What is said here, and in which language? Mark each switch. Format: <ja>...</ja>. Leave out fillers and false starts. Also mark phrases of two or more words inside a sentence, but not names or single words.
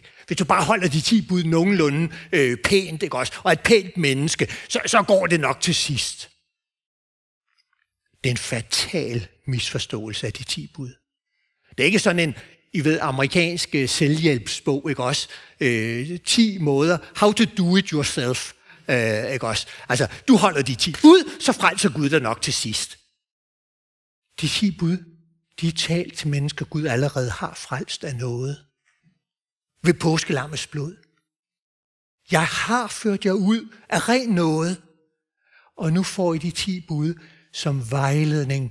<da>Hvis du bare holder de 10 bud nogenlunde pænt, ikke også? Og et pænt menneske, så går det nok til sidst. Det er en fatal misforståelse af de 10 bud. Det er ikke sådan en, amerikansk selvhjælpsbog, ikke også? 10 måder,</da> <en>how to do it yourself,</en> <da>ikke også? Altså, du holder de 10 bud, så frelser Gud dig nok til sidst. De 10 bud, de er talt til mennesker, Gud allerede har frelst af noget. Ved påskelammets blod. Jeg har ført jer ud af ren nåde, og nu får I de 10 bud som vejledning.</da>